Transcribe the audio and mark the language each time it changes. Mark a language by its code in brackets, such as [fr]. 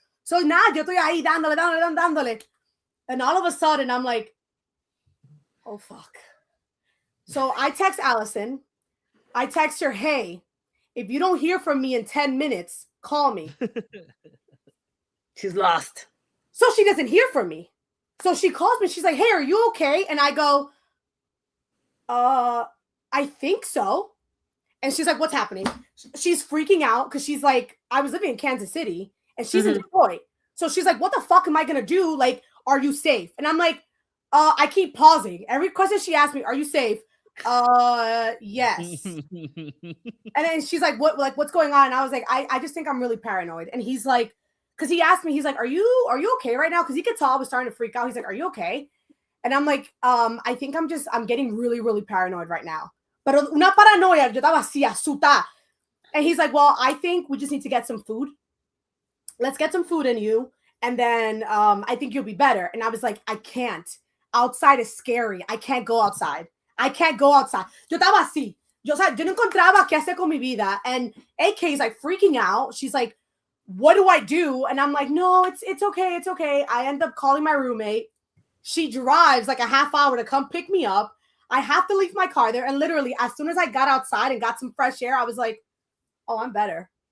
[es] So now yo estoy ahí dándole. [en] And all of a sudden I'm like, oh fuck. So I text Allison. I text her, hey, if you don't hear from me in 10 minutes, call me. She's lost. So she doesn't hear from me. So she calls me. She's like, hey, are you okay? And I go, I think so. And she's like, what's happening? She's freaking out because she's like, I was living in Kansas City and she's in Detroit. So she's like, what the fuck am I going to do? Like, are you safe? And I'm like, I keep pausing. Every question she asks me, are you safe? Yes. And then she's like, what's going on? And I was like, I just think I'm really paranoid. And he's like, because he asked me, he's like, are you okay right now? Because he could tell I was starting to freak out. He's like, are you okay? And I'm like, I think I'm getting really, really paranoid right now. [es] Pero una paranoia, yo estaba así, asustada. [en] And he's like, well, I think we just need to get some food. Let's get some food in you. And then I think you'll be better. And I was like, I can't. Outside is scary. I can't go outside. I can't go outside. [es] Yo estaba así. Yo no encontraba qué hacer con mi vida. [en] And AK is like freaking out. She's like, what do I do? And I'm like, no, it's okay. It's okay. I end up calling my roommate. She drives like a half hour to come pick me up. I have to leave my car there. And literally, as soon as I got outside and got some fresh air, I was like, oh, I'm better.